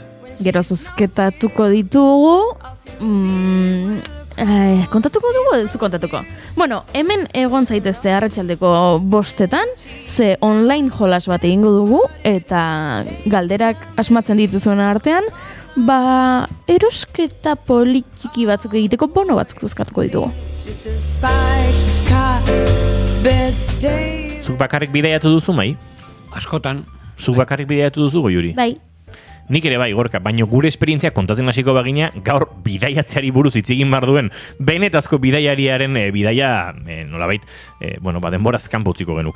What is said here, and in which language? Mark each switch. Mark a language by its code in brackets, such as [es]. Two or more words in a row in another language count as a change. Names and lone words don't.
[eu] Gero zozketatuko ditugu... kontatuko dugu edo zu kontatuko? Bueno, hemen egon zaitezte arratsaldeko 5:00, ze online jolas bat egingo dugu, eta galderak asmatzen dituzuen artean, ba, erosketa politiki batzuk egiteko bono batzuk zuzkatuko ditugu. [en] She's a spy, she's got Bette Davis. [eu] Zuk bakarrik bidaiatu duzu, mai? Askotan, Zuk bakarrik bidaiatu duzu, Goiuri? Bai, Nik ere bai, Gorka, baino gure esperientzia kontatzen hasiko bagina, gaur bidaiatzeari buruz hitz egin behar duen, benetazko bidaiariaren bidaia, nolabait, denboraz kanpo utziko genuke.